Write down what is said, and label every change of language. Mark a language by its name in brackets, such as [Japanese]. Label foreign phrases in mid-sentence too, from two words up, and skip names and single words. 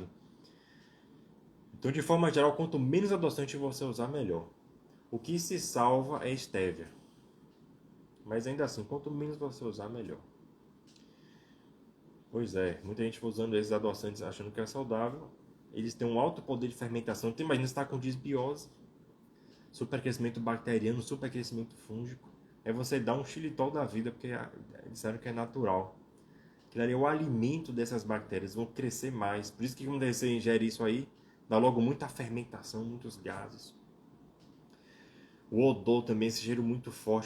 [Portuguese] Então, de forma geral, quanto menos adoçante você usar, melhor. O que se salva é estévia. Mas ainda assim, quanto menos você usar, melhor. Pois é, muita gente usando esses adoçantes achando que é saudável. Eles têm um alto poder de fermentação. Então, imagina, você está com disbiose, supercrescimento bacteriano, supercrescimento fúngico. É você dar um xilitol da vida, porque disseram que é natural. Que ali é o alimento dessas bactérias, vão crescer mais. Por isso que quando você ingere isso aí, dá logo muita fermentação, muitos gases. O odor também, esse cheiro muito forte.